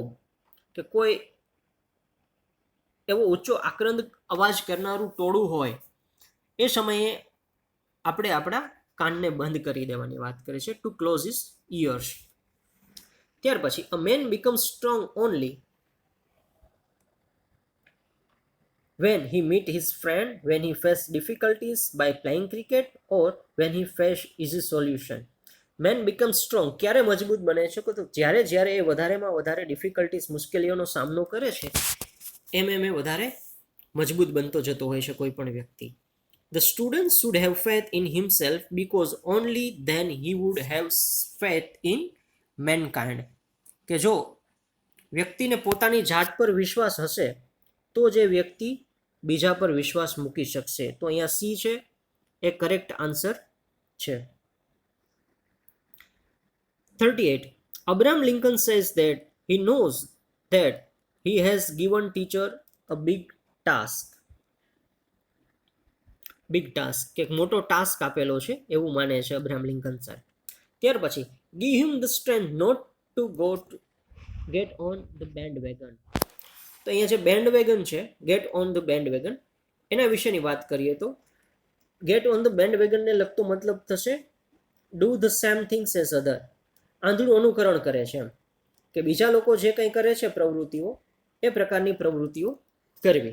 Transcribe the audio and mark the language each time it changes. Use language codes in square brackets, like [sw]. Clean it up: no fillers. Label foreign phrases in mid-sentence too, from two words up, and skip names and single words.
[gu] કે કોઈ એવો ઊંચો આક્રંદ અવાજ કરનારું ટોળું હોય એ સમયે આપણે આપણા કાનને બંધ કરી દેવાની વાત કરે છે, [en] to close his ears. [gu] ત્યાર પછી [en] a man becomes strong only when he meet his friend, when he face difficulties by playing cricket, or when he face easy solution. man become strong [gu] ક્યારે મજબૂત બને છે? તો જ્યારે એ વધારેમાં વધારે ડિફિકલ્ટીઝ, મુશ્કેલીઓનો સામનો કરે છે એમ એ વધારે મજબૂત બનતો જતો હોય છે કોઈ પણ વ્યક્તિ. [en] the student should have faith in himself because only then he would have faith in mankind. [gu] કે જો વ્યક્તિને પોતાની જાત પર વિશ્વાસ હશે તો જે વ્યક્તિ બીજા પર વિશ્વાસ મૂકી શકશે. તો અહીંયા સી છે એ [en] correct answer [gu] છે. 38. [en] Abraham Lincoln says that he knows that he has given teacher a big task. [gu] કે મોટો ટાસ્ક આપેલો છે એવું માને છે અબ્રાહમ લિંકન સર. ત્યાર પછી [en] give him the strength not to get on the bandwagon. [gu] તો અહીંયા જે [en] band wagon [gu] છે, [en] get on the band wagon, [gu] એના વિશેની વાત કરીએ તો ગેટ ઓન ધ બેન્ડ વેગનને લગતો મતલબ થશે [en] do the same things as other. [gu] આંધળું અનુકરણ કરે છે એમ, કે બીજા લોકો જે કંઈ કરે છે પ્રવૃત્તિઓ એ પ્રકારની પ્રવૃત્તિઓ કરવી.